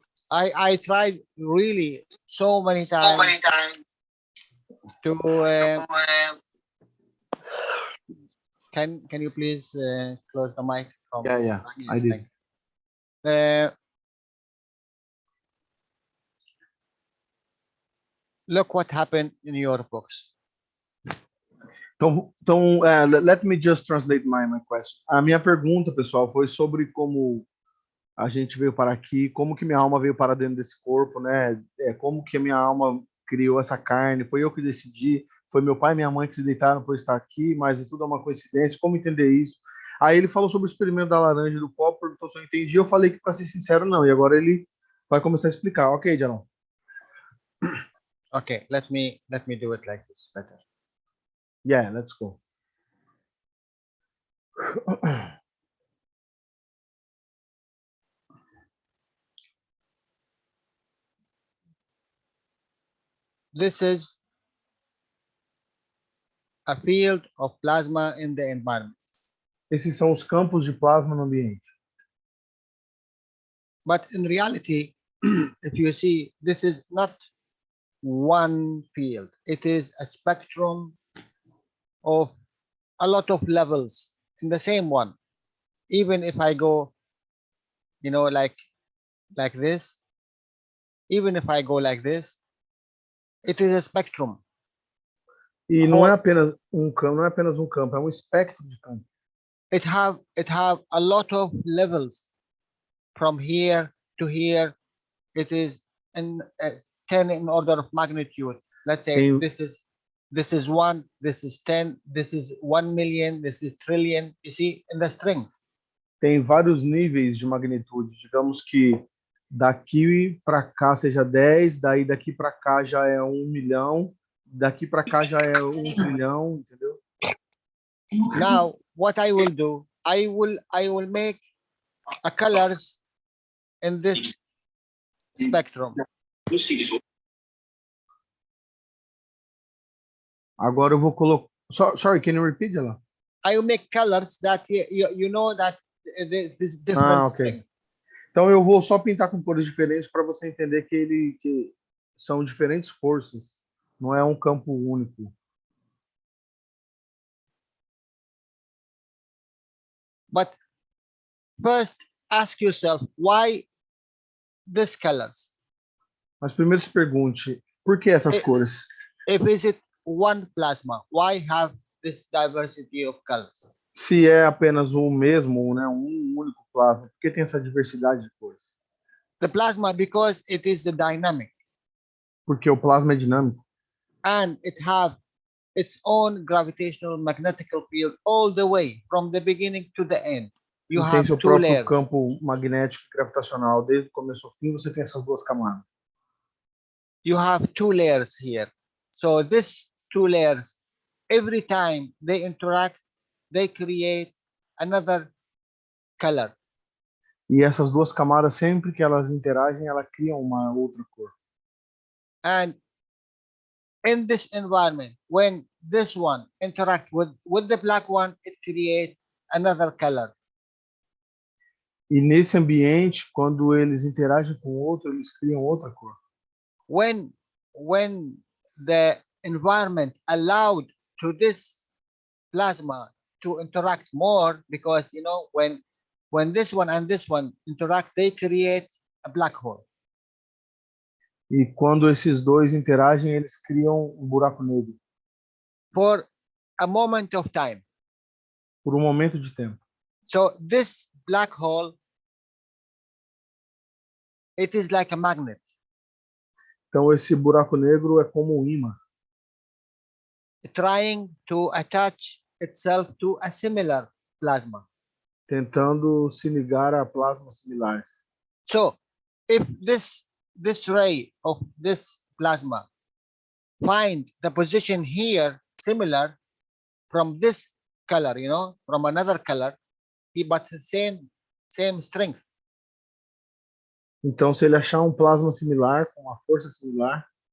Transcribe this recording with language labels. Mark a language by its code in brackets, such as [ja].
[en] I tried really so many times to can you please close the mic? Yeah, I did. Look what happened in your books. [pt] Então, [en] let me just translate my question. [pt] A minha pergunta, pessoal, foi sobre como a gente veio para aqui, como que minha alma veio para dentro desse corpo, né? Como que a minha alma criou essa carne, foi eu que decidi, foi meu pai e minha mãe que se deitaram por estar aqui, mas tudo é uma coincidência, como entender isso? Aí ele falou sobre o experimento da laranja e do copo, perguntou se eu entendi, eu falei que, para ser sincero, não, e agora ele vai começar a explicar. [en] Ok, Jalal. Okay, let me do it like this better. Yeah, let's go. This is a field of plasma in the environment. [pt] Esses são os campos de plasma no ambiente. [en] But in reality, if you see, this is not one field. It is a spectrum of a lot of levels in the same one. Even if I go, you know, like this, even if I go like this, it is a spectrum. [pt] E não é apenas um campo, é um espectro de campo. [en] It have a lot of levels from here to here. It is in 10 in order of magnitude. Let's say this is 1, this is 10, this is 1 million, this is trillion. You see, in the strength. [pt] Tem vários níveis de magnitude. Digamos que daqui para cá seja 10, daí daqui para cá já é 1 milhão, daqui para cá já é 1 trilhão, entendeu? [en] Now, what I will do, I will make a colors in this spectrum. [pt] Agora eu vou colocar. [en] Sorry, can you repeat, Jalal? I will make colors that you know that this different. Ok. [pt] Então eu vou só pintar com cores diferentes para você entender que são diferentes forças, não é um campo único. [en] But first, ask yourself why these colors. [pt] Mas primeiro se pergunte, por que essas cores? [en] If is it one plasma, why have this diversity of colors? [pt] Se é apenas o mesmo, né, um único plasma, por que tem essa diversidade de cores? [en] The plasma, because it is dynamic. [pt] Porque o plasma é dinâmico. [en] And it have its own gravitational magnetical field all the way from the beginning to the end. You [pt] tem [en] have [pt] seu [en] two [pt] próprio [en] layers. [pt] Campo magnético e gravitacional, desde o começo ao fim, você tem essas duas camadas. [en] You have two layers here. So this two layers, every time they interact, they create another color. [pt] E essas duas camadas, sempre que elas interagem, ela cria uma outra cor. [en] And in this environment, when this one interact with the black one, it creates another color. [pt] E nesse ambiente, quando eles interagem com o outro, eles criam outra cor. [en] When the environment allowed to this plasma to interact more, because you know when this one and this one interact, they create a black hole. [pt] E quando esses dois interagem, eles criam um buraco negro. [en] For a moment of time. [pt] Por um momento de tempo. [en] So this black hole, it is like a magnet. [pt] Então esse buraco negro é como um ímã. [en] Trying to attach itself to a similar plasma. [pt] Tentando se ligar a plasmas similares. [en] So if this ray of this plasma find the position here similar from this color, you know, from another color, but the same strength. [pt] Então, se ele achar um plasma similar, com uma força similar.